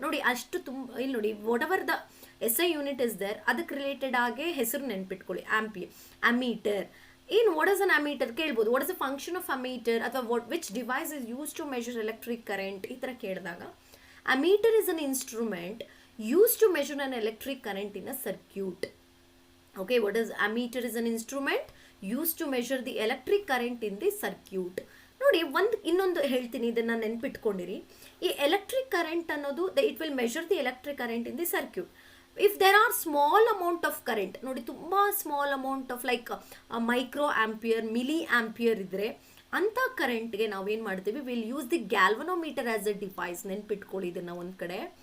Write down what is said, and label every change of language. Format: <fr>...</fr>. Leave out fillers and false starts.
<kn>ನೋಡಿ, ಅಷ್ಟು ಇಲ್ಲಿ ನೋಡಿ,</kn> <en>whatever the S I unit is there</en> <kn>ಅದಕ್ಕೆ ರಿಲೇಟೆಡ್ ಆಗಿ ಹೆಸರು ನೆನ್ಪಿಟ್ಕೊಳ್ಳಿ, ಅಮೀಟರ್.</kn> <en>ಏನು what is an ammeter</en> <kn>ಕೇಳ್ಬೋದು.</kn> <en>what is the function of ammeter, ಅಥವಾ which device is use to measure electric current,</en> <kn>ಈ ಥರ ಕೇಳಿದಾಗ</kn> <en>Ammeter is an instrument use to measure an electric current in a circuit. Okay, what is ammeter? Is an instrument used to measure the electric current in the circuit.</en> <kn>ನೋಡಿ, ಇನ್ನೊಂದು ಹೇಳ್ತೀನಿ, ಇದನ್ನು ನೆನ್ಪಿಟ್ಕೊಂಡಿರಿ. ಈ electric current ಅನ್ನೋದು</kn> <en>It will measure the electric current in the circuit. If there are small amount of current, ನೋಡಿ ತುಂಬ small amount of like microampere, milliampere</en> <kn>ಇದ್ದರೆ ಅಂಥ ಕರೆಂಟ್ಗೆ ನಾವೇನು ಮಾಡ್ತೀವಿ,</kn> <en>Will use the galvanometer as a device.</en> <kn>ನೆನ್ಪಿಟ್ಕೊಳ್ಳಿ ಇದನ್ನು ಒಂದು ಕಡೆ.</kn>